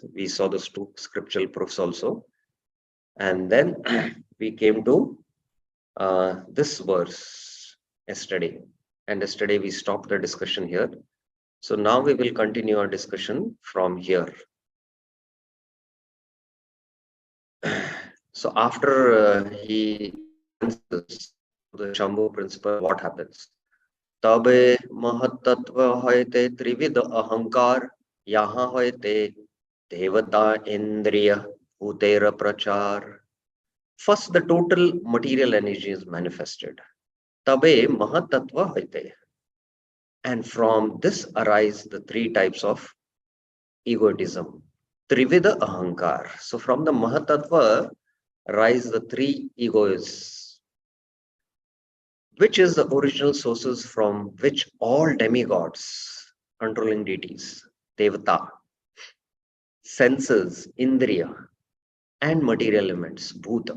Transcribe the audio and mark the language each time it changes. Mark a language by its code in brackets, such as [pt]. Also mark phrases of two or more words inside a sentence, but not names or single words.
[en] We saw those two scriptural proofs also. And then we came to this verse yesterday. And yesterday we stopped the discussion here. So now we will continue our discussion from here. So after he answers the Shambhu principle, what happens? [bn] তবে মহত্তত্ত্ব হৈতে ত্রিবিধ অহংকার যাহা হৈতে দেবতা ইন্দ্রিয় ভূতের প্রচার. [en] First, the total material energy is manifested. [bn] তবে মহত্তত্ত্ব হৈতে. [en] And from this arise the three types of egotism. [bn] ত্রিবিধ অহংকার. [en] So from the Mahatattva rise the three egos, which is the original sources from which all demigods, controlling deities, devata, senses, indriya, and material elements, bhuta.